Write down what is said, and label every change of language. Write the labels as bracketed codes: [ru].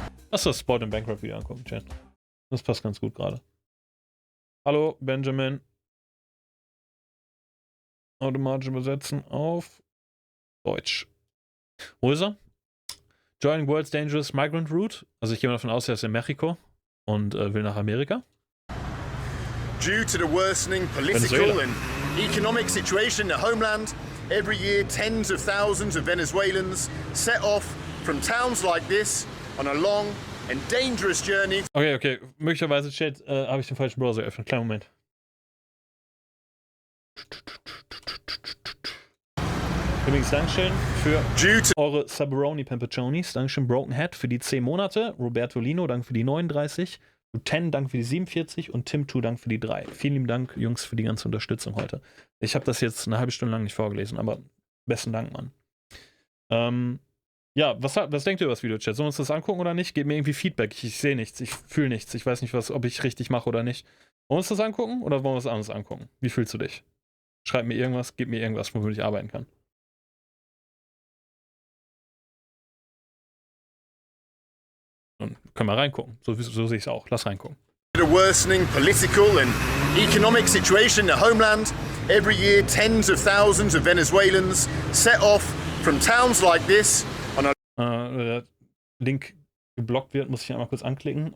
[de] Lass das Spot im Bankrupt wieder angucken, Chat. Das passt ganz gut gerade. Hallo, Benjamin. Automatisch übersetzen auf Deutsch. Wo ist er? [en] Joining World's Dangerous Migrant Route. [de] Also ich gehe mal davon aus, er ist in Mexiko und will nach Amerika. [en] Due to the worsening political and economic situation in the homeland, every year tens of thousands of Venezuelans set off from towns like this on a long and dangerous journey. [de] Okay. Möglicherweise, Chat, habe ich den falschen Browser geöffnet. Kleinen Moment. Übrigens, Dankeschön für eure Sabaroni Pamperonis. Dankeschön, Broken Hat für die 10 Monate. Roberto Lino, danke für die 39. Ten, danke für die 47. Und Tim2, danke für die 3. Vielen lieben Dank, Jungs, für die ganze Unterstützung heute. Ich habe das jetzt eine halbe Stunde lang nicht vorgelesen, aber besten Dank, Mann. Ja, was denkt ihr über das Video, Chat? Sollen wir uns das angucken oder nicht? Gebt mir irgendwie Feedback. Ich sehe nichts, ich fühle nichts. Ich weiß nicht, ob ich richtig mache oder nicht. Wollen wir uns das angucken oder wollen wir was anderes angucken? Wie fühlst du dich? Schreib mir irgendwas, gib mir irgendwas, womit ich arbeiten kann. Und können wir reingucken. So sehe ich es auch. Lass reingucken. [en] The worsening political and economic situation in the homeland, every year tens of thousands of Venezuelans set off from towns like this on a [de] Link geblockt wird, muss ich einmal kurz anklicken.